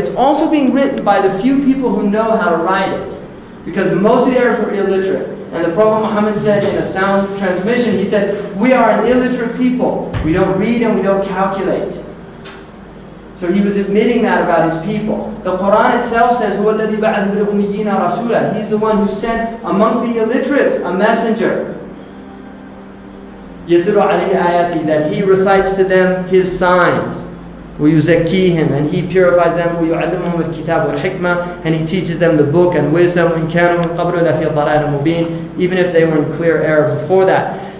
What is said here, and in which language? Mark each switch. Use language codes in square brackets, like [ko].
[en] It's also being written by the few people who know how to write it. Because most of the Arabs were illiterate. And the Prophet Muhammad said in a sound transmission, he said, we are an illiterate people. We don't read and we don't calculate. So he was admitting that about his people. The Qur'an itself says, [ar] هُوَ الَّذِي بَعَثَ بِالْأُمِّيِّينَ رَسُولًا. [en] He's the one who sent amongst the illiterates a messenger. [ar] يَتْلُو عَلَيْهِ آيَاتِهِ, [en] that he recites to them his signs. [ar] وَيُزَكِّيهِمْ, [en] and he purifies them. [ar] وَيُعَلِّمُهُمُ الْكِتَابَ وَالْحِكْمَةِ, [en] and he teaches them the book and wisdom. [ar] وَإِنْ كَانُوا مِنْ قَبْلُ لَفِي ضَلَالٍ مُبِينٍ, [en] even if they were in clear error before that.